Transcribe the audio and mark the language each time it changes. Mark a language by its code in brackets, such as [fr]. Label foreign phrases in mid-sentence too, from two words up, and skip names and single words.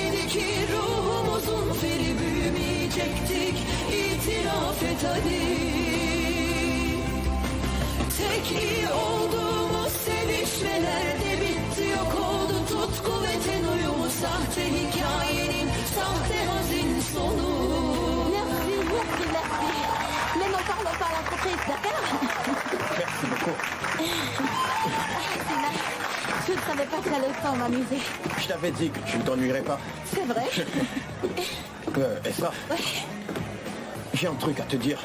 [tr] Belki ruhumuzun feri büyümeyecektik. İtiraf et hadi. Tek iyi olduğumuz sevişmelerde bitti, yok oldu tutku ve ten uyumu. Sahte hikayenin sahte hazin sonu. [fr] Merci, merci, merci. Mais n'en parlons pas à l'entreprise, d'accord? Merci beaucoup. Sina, je ne savais pas que t'allais autant m'amuser. Je t'avais dit que tu ne t'ennuierais pas. C'est vrai? Esra, j'ai un truc à te dire.